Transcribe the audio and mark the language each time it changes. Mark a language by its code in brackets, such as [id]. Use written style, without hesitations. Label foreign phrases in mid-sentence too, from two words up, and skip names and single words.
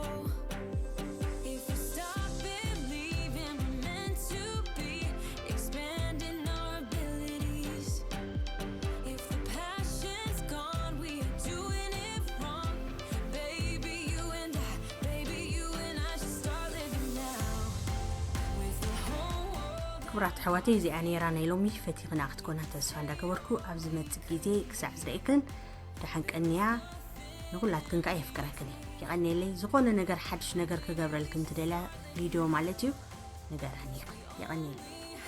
[en] If we stop believing we're meant to be, expanding our abilities. If the passion's gone, we are doing it wrong. Baby, you and I should start living now. With the whole world. [ti] ክቡራት ኣሕዋተይ እዚኣ ነይራ ናይ ሎሚ ፈቲኽና ክትኮና ተስፋ እንዳገበርኩ ኣብ ዝመጽእ ግዜ ክሳዕ ዝረአክን ድሓንቀንያ ንኹላትክን ከዓ የፍቅረክን ይቐኒለይ ዝኾነ ነገር ሓድሽ ነገር ክገብረልክን ትደልያ ቪድዮ ማለት እዩ ነገራኒ ይቐኒለይ